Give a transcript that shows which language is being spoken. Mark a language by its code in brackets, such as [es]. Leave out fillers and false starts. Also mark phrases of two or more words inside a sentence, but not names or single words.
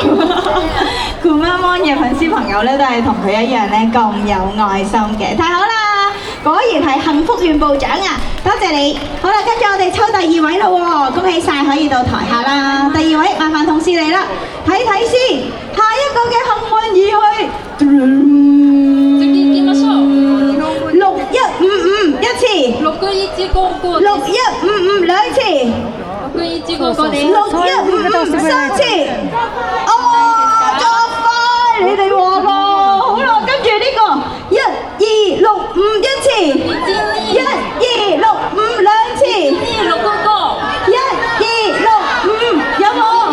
[yue] 酷媽媽嘅粉絲朋友咧，都係同佢一樣咧咁有愛心嘅，太好啦！果然係幸福願部長啊！多謝你。好啦，跟住我哋抽第二位咯喎，恭喜晒，可以到台下啦。第二位，麻煩同事嚟啦，睇睇先，下一個嘅幸運兒去。 [ja] 行きましょう。 [yue] 6155一次。 6155。 6155兩次。 [ja] 6155です。 [yue] 6155 三次。哦，作快，你哋話咯。好啦，跟住呢個1265一次，1265兩次，1265有冇？